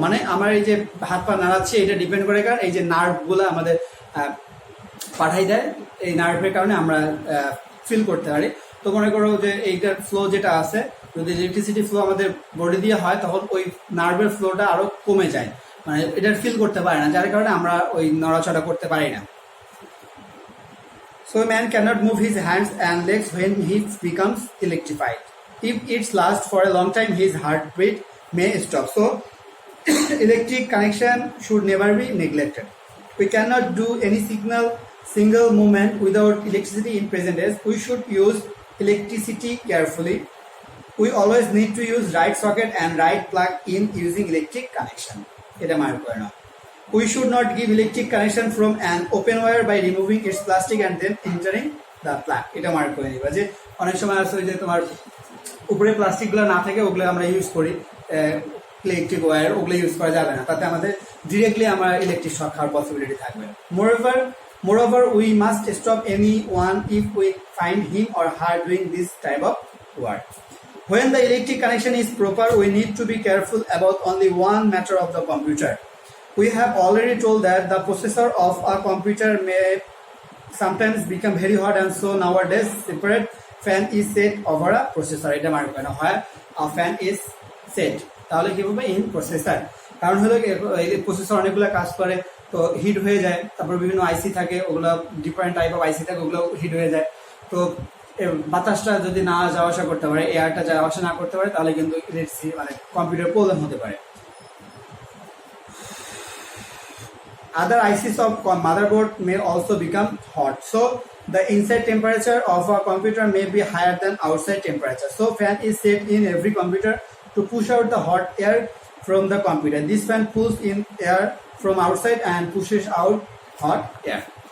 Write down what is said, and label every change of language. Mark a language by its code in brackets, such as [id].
[bn] মানে আমার এই যে হাত পা নাড়াচ্ছি, এটা ডিপেন্ড করে কারণ এই যে নার্ভগুলো আমাদের পাঠাই দেয়, এই নার্ভের কারণে আমরা ফিল করতে পারি। তো মনে করো যে এইটার ফ্লো যেটা আছে, যদি ইলেকট্রিসিটি ফ্লো আমাদের বডি দিয়ে হয় তখন ওই নার্ভের ফ্লোটা আরো কমে যায়, মানে এটার ফিল করতে পারে না, যার কারণে আমরা ওই নড়াচড়া করতে পারি না। [en] So a man cannot move his hands and legs when he becomes electrified. If it's lasts for a long time, his heartbeat may stop. So electric connection should never be neglected. We cannot do any single movement without electricity in present days. We should use electricity carefully. We always need to use right socket and right plug in using electric connection. [bn] এটা mark করে নাও। [en] We should not give electric connection from an open wire by removing its plastic and then entering the plug. [bn] এটা mark করে নিবা যে অনেক সময় আছে যে তোমার উপরে প্লাস্টিক গুলো না থাকে, ওগুলো আমরা ইউজ করি ইলেকট্রিক ওয়্যার, ওগুলো ইউজ করা যাবে না, তাতে আমাদের ডিরেক্টলি আমরা ইলেকট্রিক শক খাওয়ার পসিবিলিটি থাকবে। [en] Moreover, we must stop anyone if we find him or her doing this type of work. When the electric connection is proper, we need to be careful about only one matter of the computer. We have already told that the processor of a computer may sometimes become very hot, and so nowadays separate fan is set over a processor. [bn] এটা mark করে না, হয় [en] a fan is set, [bn] তাহলে কি হবে [en] in processor। [bn] কারণ হলো এই প্রসেসর অনেকগুলো কাজ করে, তো হিট হয়ে যায়, তারপর বিভিন্ন আইসি থাকে, ওগুলো ডিফারেন্ট টাইপ অফ আইসি থাকে, ওগুলো হিট হয়ে যায়। তো বাতাসটা যদি না যাওয়া আসা করতে পারে, এয়ারটা যাওয়া আসা না করতে পারে, তাহলে কিন্তু মানে কম্পিউটার প্রবলেম হতে পারে। [en] Other ICs of motherboard may also become hot. So the inside temperature of a computer may be higher than outside temperature. So fan is set in every computer to push out the hot air from the computer. This fan pulls in air from outside and pushes out hot air.